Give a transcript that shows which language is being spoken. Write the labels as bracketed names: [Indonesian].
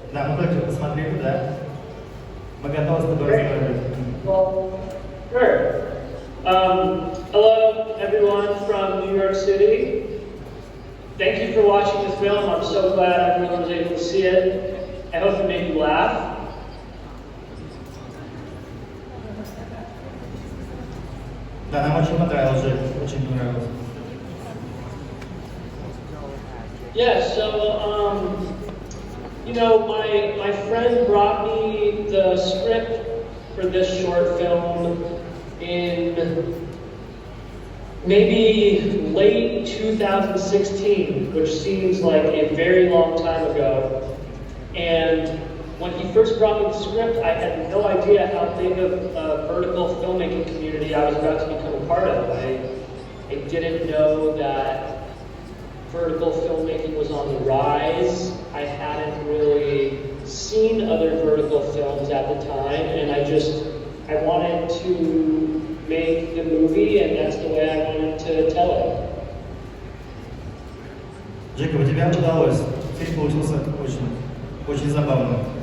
[Russian] Да, мы только посмотрели, да. Мы готовы с тобой разговаривать. [English] Well, sure. Hello, everyone from New York City. Thank you for watching this film. I'm so glad everyone was able to see it. I hope it made you laugh. [Russian] Да, нам очень понравилось, очень понравилось. [English] Yeah, so, you know, my friend brought me the script for this short film in maybe late 2016, which seems like a very long time ago. And when he first brought me the script, I had no idea how big of a vertical filmmaking community I was about to become a part of. I didn't know that vertical filmmaking was on the rise. I hadn't really seen other vertical films at the time, and I wanted to make the movie, and that's the way I wanted to tell it. [Russian] Джейкоб, у тебя удалось. Фильм получился очень забавным.